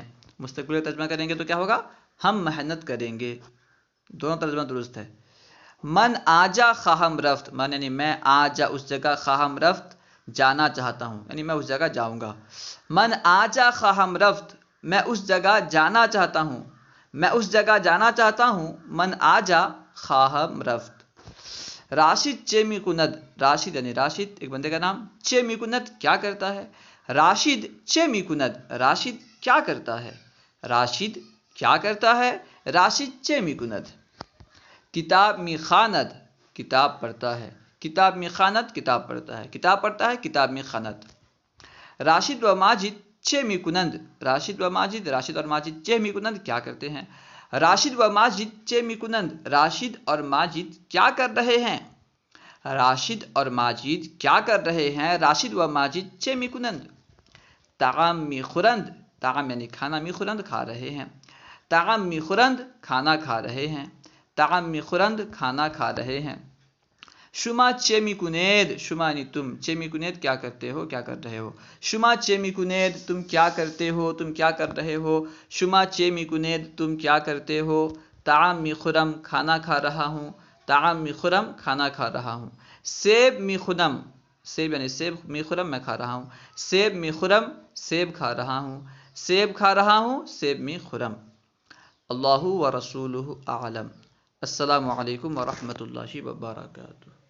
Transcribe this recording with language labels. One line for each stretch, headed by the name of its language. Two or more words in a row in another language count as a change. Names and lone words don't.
Urdu: مستقبل ترجمہ کریں گے تو کیا ہوگا؟ ہم محنت کریں گے۔ دونوں ترجمہ درست ہے۔
Persian: من آجا خواہم رفت،
Urdu: من یعنی میں، آجا اس جگہ،
Persian: خواہم رفت
Urdu: جانا چاہتا ہوں یعنی میں اس جگہ جاؤں گا،
Persian: من آجا خواہم رفت
Urdu: میں اس جگہ جانا چاہتا ہوں، میں اس جگہ جانا چاہتا ہوں،
Persian: من آجا خواہم رفت۔ راشد چے می کند،
Urdu: راشد یعنی راشد ایک بندے کا نام،
Persian: چے می کند
Urdu: کیا کرتا ہے،
Persian: راشد چے می کند
Urdu: راشد کیا کرتا ہے، راشد کیا کرتا ہے،
Persian: راشد چے می کند۔ کتاب می خواند
Urdu: کتاب پڑھتا ہے،
Persian: کتاب می خواند
Urdu: کتاب پڑھتا ہے، کتاب پڑھتا ہے،
Persian: کتاب می خواند۔ راشد و ماجد چے می کنند، راشد و ماجد،
Urdu: راشد اور ماجد
Persian: چے می کنند
Urdu: کیا کرتے ہیں،
Persian: راشد و ماجد چے می کنند
Urdu: راشد اور ماجد کیا کر رہے ہیں، راشد اور ماجد کیا کر رہے ہیں،
Persian: راشد و ماجد چے می کنند۔ طعام می خورند، طعام
Urdu: یعنی کھانا،
Persian: می خورند
Urdu: کھا رہے ہیں،
Persian: طعام می خورند
Urdu: کھانا کھا رہے ہیں،
Persian: طعام می خورند
Urdu: کھانا کھا رہے ہیں۔
Persian: شما چے می کنید،
Urdu: شما یعنی تم،
Persian: چے می کنید
Urdu: کیا کرتے ہو، کیا کر رہے ہو،
Persian: شما چے می کنید
Urdu: تم کیا کرتے ہو، تم کیا کر رہے ہو،
Persian: شما چے می کنید
Urdu: تم کیا کرتے ہو۔
Persian: طعام می خورم
Urdu: کھانا کھا رہا ہوں،
Persian: طعام می خورم
Urdu: کھانا کھا رہا ہوں۔
Persian: سیب می خورم،
Urdu: سیب یعنی سیب،
Persian: می خورم
Urdu: میں کھا رہا ہوں،
Persian: سیب می خورم
Urdu: سیب کھا رہا ہوں، سیب کھا رہا ہوں،
Persian: سیب می خورم۔
Arabic: اللہ و رسولہ اعلم۔ السلام علیکم ورحمۃ اللہ وبرکاتہ۔